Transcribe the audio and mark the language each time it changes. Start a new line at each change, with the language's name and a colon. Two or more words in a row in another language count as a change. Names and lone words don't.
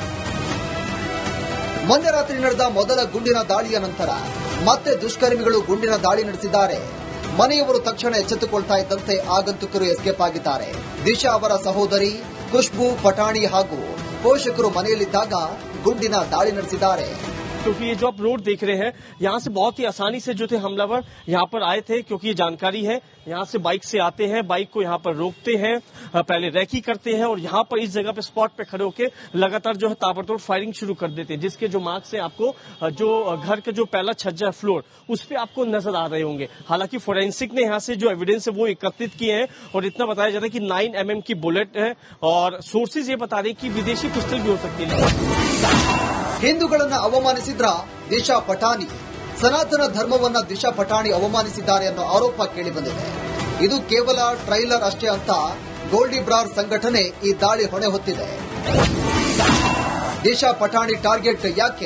Kannada: ಮೊನ್ನೆ ರಾತ್ರಿ ನಡೆದ ಮೊದಲ ಗುಂಡಿನ ದಾಳಿಯ ನಂತರ ಮತ್ತೆ ದುಷ್ಕರ್ಮಿಗಳು ಗುಂಡಿನ ದಾಳಿ ನಡೆಸಿದ್ದಾರೆ. ಮನೆಯವರು ತಕ್ಷಣ ಎಚ್ಚೆತ್ತುಕೊಳ್ತಾ ಇದ್ದಂತೆ ಆಗಂತುಕರು ಎಸ್ಕೇಪ್ ಆಗಿದ್ದಾರೆ. ದಿಶಾ ಅವರ ಸಹೋದರಿ ಖುಷ್ಬೂ ಪಠಾಣಿ ಹಾಗೂ ಪೋಷಕರು ಮನೆಯಲ್ಲಿದ್ದಾಗ ಗುಂಡಿನ ದಾಳಿ ನಡೆಸಿದ್ದಾರೆ.
Hindi: क्योंकि ये जो आप रोड देख रहे हैं, यहाँ से बहुत ही आसानी से जो थे हमलावर यहाँ पर आए थे, क्योंकि ये जानकारी है। यहाँ से बाइक से आते हैं, बाइक को यहाँ पर रोकते हैं, पहले रैकी करते हैं और यहाँ पर इस जगह पे स्पॉट पे खड़े होकर लगातार जो है ताबड़तोड़ फायरिंग शुरू कर देते हैं, जिसके जो मार्क्स है आपको जो घर का जो पहला छज्जा फ्लोर उस पर आपको नजर आ रहे होंगे। हालांकि फोरेंसिक ने यहाँ से जो एविडेंस है वो एकत्रित किए हैं और इतना बताया जाता है कि 9 mm की बुलेट है और सोर्सेज ये बता रहे हैं कि विदेशी पिस्टल भी हो सकती है।
Kannada: ಹಿಂದೂಗಳನ್ನ ಅವಮಾನಿಸಿದ್ರ ದಿಶಾ ಪಠಾಣಿ. ಸನಾತನ ಧರ್ಮವನ್ನ ದಿಶಾ ಪಠಾಣಿ ಅವಮಾನಿಸಿದ್ದಾರೆ ಅನ್ನೋ ಆರೋಪ ಕೇಳಿಬಂದಿದೆ. ಇದು ಕೇವಲ ಟ್ರೈಲರ್ ಅಷ್ಟೇ ಅಂತ ಗೋಲ್ಡಿ ಬ್ರಾರ್ ಸಂಘಟನೆ ಈ ದಾಳಿ ಹೊಣೆ ಹೊತ್ತಿದೆ. ದಿಶಾ ಪಠಾಣಿ ಟಾರ್ಗೆಟ್ ಯಾಕೆ?